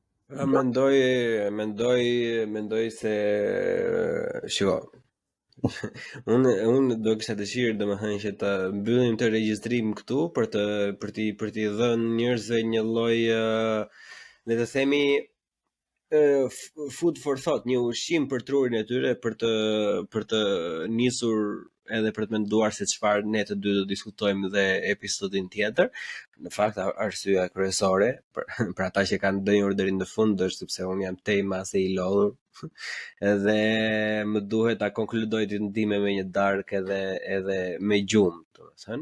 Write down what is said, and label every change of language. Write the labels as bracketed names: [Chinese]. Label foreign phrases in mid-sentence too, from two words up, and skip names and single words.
[Albanian] Mendoj se shiko. Unë do kisha dëshirë domethënë që ta mbyllim të regjistrim këtu për t'i dhënë njerëzve një lloj le të themi [English] food for thought, [Albanian] një ushqim për trurin e tyre për të nisur edhe për të menduar se çfarë ne të dy do diskutojmë dhe episodin tjetër. Në fakt arsyeja kryesore për ata që kanë ndënjur deri në fund është sepse unë jam tej mase i lodhur edhe më duhet ta konkludoj ditën time me një darkë edhe me gjumë, domethënë.